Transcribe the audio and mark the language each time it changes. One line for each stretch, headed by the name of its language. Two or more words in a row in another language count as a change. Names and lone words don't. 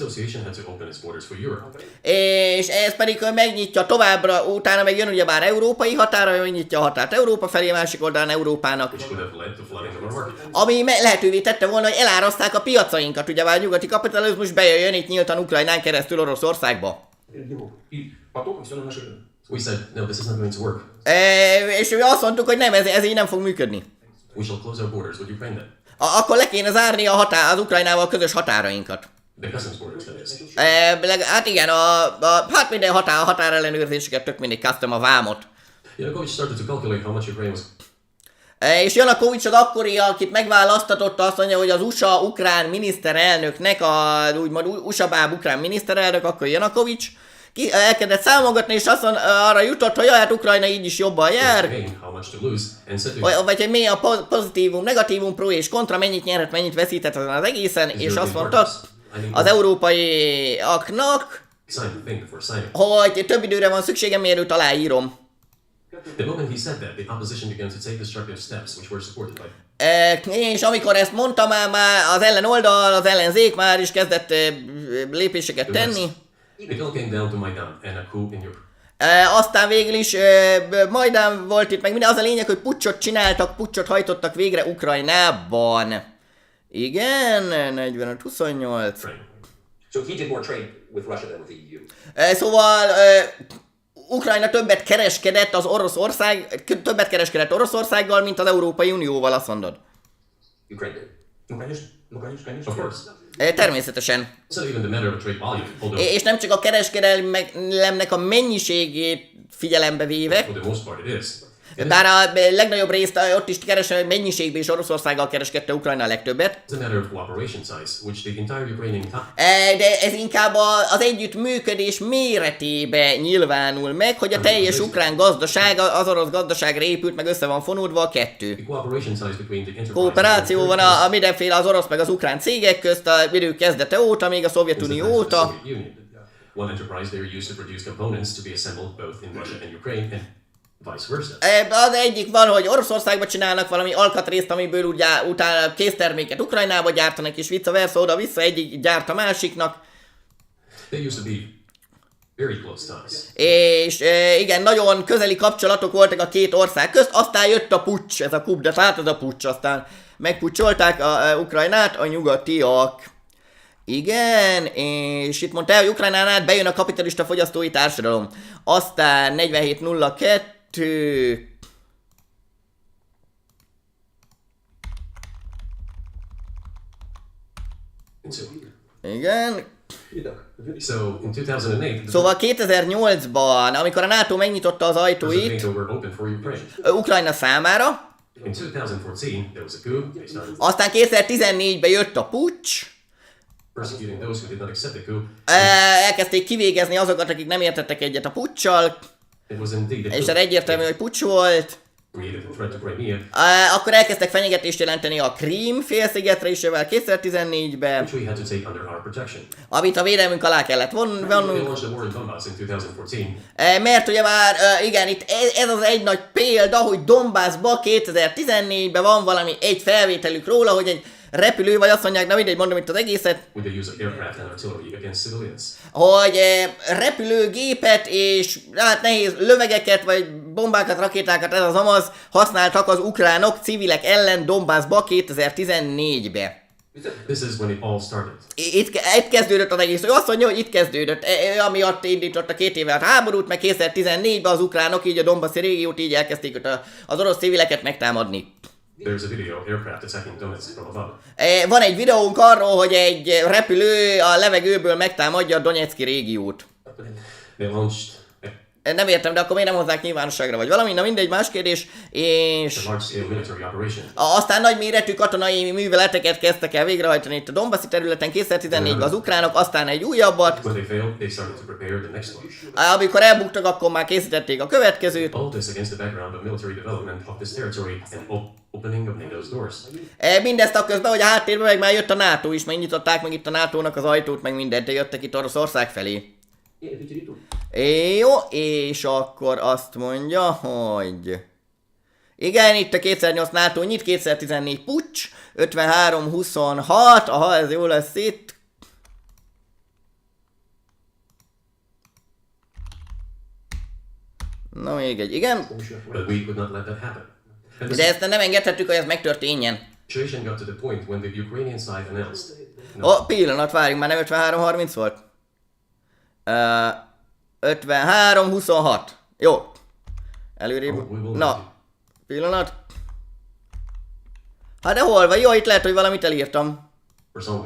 Hungarian: És ez pedig megnyitja továbbra, utána meg jön ugyebár európai határa, megnyitja a határt Európa felé, másik oldalán Európának. Ami lehetővé tette volna, hogy eláraszták a piacainkat, ugyebár a nyugati kapitalizmus bejöjjön itt nyíltan Ukrajnán keresztül Oroszországba.
English: We said, no, this is not going to work.
Hungarian: És mi azt mondtuk, hogy nem, ez így nem fog működni.
English: We shall close our borders with Ukraine then.
Hungarian: Akkor le kéne zárni az Ukrajnával közös határainkat.
English: The customs borders, that is.
Hungarian: Hát igen, hát minden határellenőrzéseket, tök mindig custom a vámot.
English: Yanukovych started to calculate how much Ukraine was.
Hungarian: És Yanukovych az akkori, akit megválasztatotta, azt mondja, hogy az USA-ukrán miniszterelnöknek, úgymond USA-báb ukrán miniszterelnök, akkor Yanukovych, elkezdett számolgatni, és azt arra jutott, hogy hát Ukrajna így is jobban jár. Vagy hogy mi a pozitívum, negatívum, pro és kontra, mennyit nyerhet, mennyit veszített azon az egészen, és azt mondta az európaiaknak, hogy több időre van szükségem, mielőtt aláírom. És amikor ezt mondta, már az ellenoldal, az ellenzék már is kezdett lépéseket tenni.
English: It all came down to Maidan and a coup in Europe.
Hungarian: Aztán végül is Majdan volt itt, meg minden. Az a lényeg, hogy puccsot csináltak, puccsot hajtottak végre Ukrajnában. Igen, 45-28.
English: So he did more trade with Russia than with the EU.
Hungarian: Szóval Ukrajna többet kereskedett Oroszországgal, mint az Európai Unióval, azt mondod.
English: Ukraine did. Of course.
Hungarian: Természetesen.
English: So even the matter of trade volume,
Hungarian: És nem csak a kereskedelemnek a mennyiségét figyelembe véve,
English: for the most part it is.
Hungarian: bár a legnagyobb részt ott is kereskedelmi mennyiségben is Oroszországgal kereskedte Ukrajna a legtöbbet.
English: It's a matter of cooperation size, which the entire Ukrainian
Hungarian: De ez inkább az együttműködés méretébe nyilvánul meg, hogy a teljes ukrán gazdaság, az orosz gazdaságra épült, meg össze van fonódva a kettő. Kooperáció van a mindenféle az orosz meg az ukrán cégek közt a idő kezdete óta, még a Szovjetunió óta.
English: One enterprise they are used to produce components to be assembled both in Russia and Ukraine and vice versa.
Hungarian: Az egyik van, hogy Oroszországban csinálnak valami alkatrészt, amiből utána készterméket Ukrajnába gyártanak, és
Latin: vice versa,
Hungarian: oda-vissza egyik gyárt a másiknak.
English: They used to be very close ties.
Hungarian: És igen, nagyon közeli kapcsolatok voltak a két ország közt, aztán jött a puccs, ez a
French: coup de
Hungarian: tehát ez a puccs, aztán megpucsolták Ukrajnát a nyugatiak. Igen, és itt mondta, hogy Ukrajnán át bejön a kapitalista fogyasztói társadalom. Aztán 4702... Igen.
English: So in 2008,
Hungarian: Szóval 2008-ban, amikor a NATO megnyitotta az ajtóit
English: NATO were open for Ukraine.
Hungarian: Ukrajna számára,
English: In 2014, there was a coup. They started
Hungarian: aztán 2014-ben jött a puccs,
English: persecuting those who did not accept the coup.
Hungarian: elkezdték kivégezni azokat, akik nem értettek egyet a puccsal,
English: It was indeed a
Hungarian: és
English: coup.
Hungarian: ez egyértelmű, hogy puccs volt.
English: Created a threat to Crimea,
Hungarian: Akkor elkezdtek fenyegetést jelenteni a Krím félszigetre is, 2014-ben,
English: which we had to take under our protection.
Hungarian: amit a védelmünk alá kellett
English: We
Hungarian: vonnunk.
English: launched the war in Donbass in 2014.
Hungarian: Mert ugye már, igen, itt ez az egy nagy példa, hogy Donbassba 2014-ben van valami egy felvételük róla, hogy egy repülő, vagy azt mondják, na mindegy, mondom itt az egészet,
English: With the use of aircraft and artillery against civilians.
Hungarian: hogy repülőgépet és hát nehéz lövegeket, vagy bombákat, rakétákat, ez az amaz használtak az ukránok civilek ellen Donbassba 2014-be. This is when it all started. Itt kezdődött az egész. Ő azt mondja, hogy itt kezdődött, amiatt indította 2 éve a háborút, meg 2014-ben az ukránok így a Donbassi régiót így elkezdték az orosz civileket megtámadni.
English: There's a video of aircraft attacking Donetsk from above.
Hungarian: Van egy videónk arról, hogy egy repülő a levegőből megtámadja a Donetszki régiót.
English: They launched
Hungarian: Nem értem, de akkor miért nem hozzák nyilvánosságra, vagy valami, na mindegy, más kérdés, és...
English: A large-scale military operation.
Hungarian: Aztán nagy méretű katonai műveleteket kezdtek el végrehajtani itt a Donbassi területen 2014-ben az ukránok, aztán egy újabbat.
English: When they failed, they started to prepare the next one.
Hungarian: Amikor elbuktak, akkor már készítették a következőt.
English: All this against the background of military development of this territory and opening of NATO's doors.
Hungarian: Mindezt a közben, hogy a háttérben meg már jött a NATO is, megnyitották meg itt a NATO-nak az ajtót, meg mindent, de jöttek itt Oroszország felé. Jó, és akkor azt mondja, hogy... Igen, itt a 2008 NATO nyit, 2014 puccs, 53-26, aha, ez jó lesz itt. Na még egy, igen.
English: But we could not let that happen. And
Hungarian: De ezt nem engedhettük, hogy ez megtörténjen.
English: situation got to the point when the Ukrainian side announced.
Hungarian: Pillanat, várjunk, már nem 53-30 volt? 53-26. Jó. Előrébb. Na, pillanat. Hát de hol van? Jó, itt lehet, hogy valamit elírtam.
English: Only.